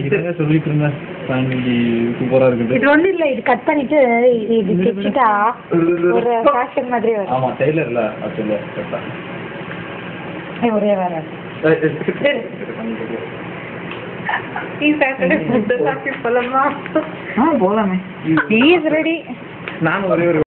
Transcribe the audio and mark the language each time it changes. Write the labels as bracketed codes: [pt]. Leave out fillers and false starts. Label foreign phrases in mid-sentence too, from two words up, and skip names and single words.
[ta] சொல்லிட்டு இருந்தேன் சூப்பரா இருக்குது இது ஒண்ணு இல்ல இது கட் பண்ணிட்டு இது கிச்சிட்டா ஒரு ஃபேஷன் மாதிரி வரும் ஆமா டெய்லர்ல அதுல கரெக்ட்டா ஒரே வர [kn] ಈ ಸ್ಯಾಟರ್ಡೆ ಫುಡ್ ಹಾಕಿ [ta] போலாமா போலாமே [en] he is ready [ta] ನಾನು ஒரே